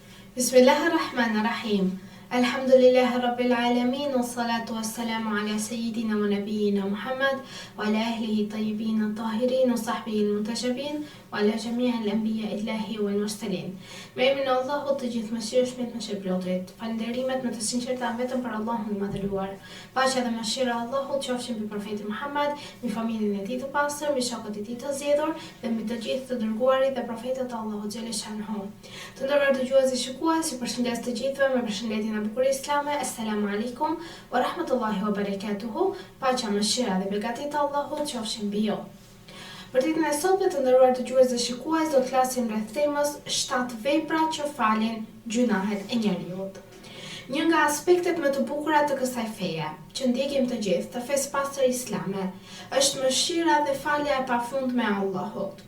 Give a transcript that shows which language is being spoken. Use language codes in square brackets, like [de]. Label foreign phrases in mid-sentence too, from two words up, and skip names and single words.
[ar] بسم الله الرحمن الرحيم. الحمد لله رب العالمين، والصلاة والسلام على سيدنا ونبينا محمد، وعلى أهله الطيبين الطاهرين، وصحبه المنتجبين، وعلى جميع أنبياء الله والمرسلين. [sq] Me emrin e Allahut të gjithë mëshirshmit, mëshirëplotit. Falënderimet me të sinqerta vetëm për Allahun e madhëruar. Paqja dhe mëshira e Allahut qofshin mbi profetin Muhammad, mbi familjen e tij të pastër, mbi shokët e tij të zgjedhur dhe mbi të gjithë të dërguarit dhe profetët e Allahut [ar] جل شأنه. [sq] Të nderuar dëgjues dhe shikues, ju përshëndes të gjithëve me përshëndetjen e bukur islame. [ar] السلام عليكم ورحمة الله وبركاته. [sq] Paqja, mëshira dhe begatit e Allahut qofshin mbi ju. Për ditën e sotme të nderuar dëgjues dhe shikues, do të flasim rreth temës 7 vepra që falin gjunahet e njerëzit. Një nga aspektet më të bukura të kësaj feje, që ndjekim të gjithë, të fesë pastër islame, është mëshira dhe falja e pafundme e Allahut.